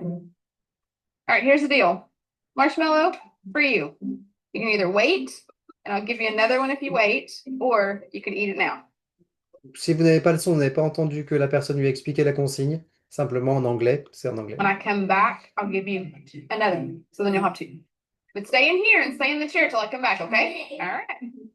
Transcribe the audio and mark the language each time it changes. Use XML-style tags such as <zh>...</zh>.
<en>All right, here's the deal. Marshmallow for you. You can either wait, and I'll give you another one if you wait, or you can eat it now.</en> <fr>Si vous n'avez pas le son, vous n'avez pas entendu que la personne lui a expliqué la consigne, simplement en anglais, c'est en anglais.</fr> <en>When I come back, I'll give you another one. So then you'll have two. But stay in here and stay in the chair till I come back, okay? All right.</en>